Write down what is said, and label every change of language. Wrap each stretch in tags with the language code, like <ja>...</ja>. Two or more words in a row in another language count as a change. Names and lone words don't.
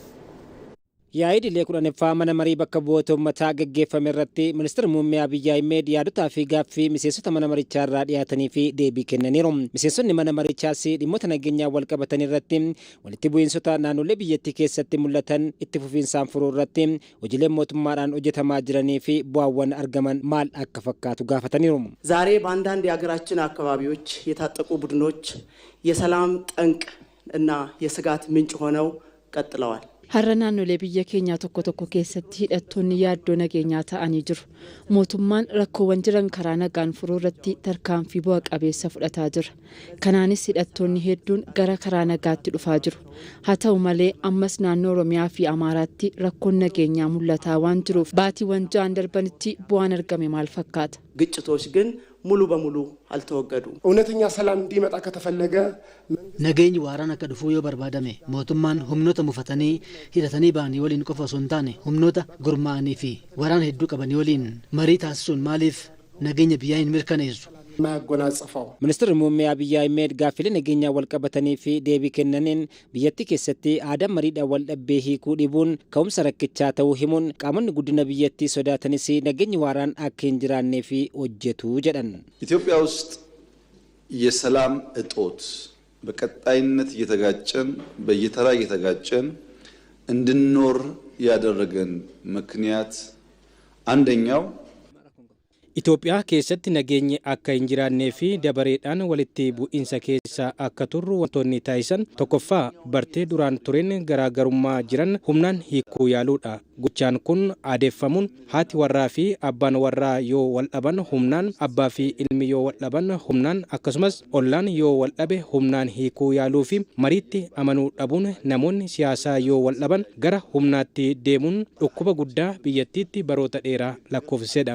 <om>Yaa'ii kurnaffaa mana marii bakka bu'oota uummataa gaggeeffame irratti Ministeerri Muummee Abiyyi Ahmed yaadotaa fi gaaffii miseensota mana marichaa irraa dhiyaatanii fi deebii kennaniiru. Miseensonni mana marichaas dhimmoota nageenyaa wal qabatan irratti walitti bu'iinsota naannolee biyyattii keessatti mul'atan itti fufiinsaan furuu irratti hojiileen mootummaadhaan hojjetamaa jiranii fi bu'aawwan argaman maal akka fakkaatu gaafataniiru.</om> <am>ዛሬ በአንዳንድ የሀገራችን አካባቢዎች የታጠቁ ቡድኖች የሰላም ጠንቅ እና የስጋት ምንጭ ሆነው ቀጥለዋል.</am> <om>Har'a naannolee biyya keenyaa tokko keessatti hidhattoonni yaaddoo nageenyaa ta'anii jiru. Mootummaan rakkoowwan jiran karaa nagaan furuu irratti tarkaanfii bu'a qabeessa fudhataa jira. Kanaanis hidhattoonni hedduun gara karaa nagaatti dhufaa jiru. Haa ta'u malee ammas naannoo Oromiyaa fi Amaaraatti rakkoon nageenyaa mul'ataa waan jiruuf baatiiwwan ja'an darbanitti bu'aan argame maal fakkaata?</om> <am>ግጭቶች ግን ሙሉ በሙሉ አልተወገዱም። እውነተኛ ሰላም እንዲመጣ ከተፈለገ</am> <om>nageenyi waaraan akka dhufuu yoo barbaadame mootummaan humnoota mufatanii hidhatanii ba'anii waliin qofa osoo hin taane humnoota gurmaa'anii fi waraana hedduu qabanii waliin marii taasisuun maaliif nageenya biyyaa hin mirkaneessu? Ministeerri Muummee Abiyyi Ahmed gaaffilee nageenyaa wal qabatanii fi deebii kennaniin biyyattii keessatti aadaan mariidhaan wal dhabbee hiikuu dhibuun ka'umsa rakkichaa ta'uu himuun qaamonni guddina biyyattii sodaatanis nageenyi waaraan akka hin jiraannee fi hojjetu jedhan.</om> <am>ኢትዮጵያ ውስጥ የሰላም እጦት በቀጣይነት እየተጋጨን በየተራ እየተጋጨን እንድንኖር ያደረገን ምክንያት አንደኛው</am> <om>Itoophiyaa keessatti nageenyi akka hin jiraannee fi dabareedhaan walitti bu'iinsa keessa akka turru wantoonni taasisan tokkoffaa bartee duraan tureen garaagarummaa jiran humnaan hiikuu yaaluudha. Gochaan kun aadeffamuun haati warraa fi abbaan warraa yoo wal dhaban humnaan abbaa fi ilmi yoo wal dhaban humnaan akkasumas ollaan yoo wal dhabe humnaan hiikuu yaaluu fi mariitti amanuu dhabuun namoonni siyaasaa yoo wal dhaban gara humnaatti deemuun dhukkuba guddaa biyyattiitti baroota dheeraa lakkoofsisedha.</om>